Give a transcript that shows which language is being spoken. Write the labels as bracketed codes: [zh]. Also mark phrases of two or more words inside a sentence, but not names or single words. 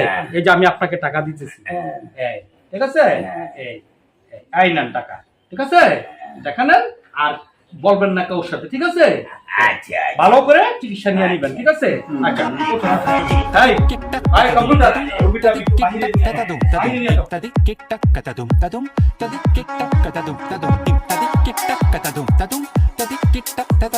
[bn] এই যে আমি আপনাকে টাকা দিতেছি, এই, ঠিক আছে? এই এই নেন টাকা, ঠিক আছে? টাকা নেন, আর বলবেন না কারোর সাথে, ঠিক আছে? আচ্ছা ভালো করে চিকিৎসা নিয়ে নিবেন, ঠিক আছে? আচ্ছা, এই, ভাই কম্পিউটার, কম্পিউটার বাহিরে নিয়ে যাও। Tadi kick tack katadum tadum tadi kick tack katadum tadum tadi kick tack katadum tadum tadi kick tack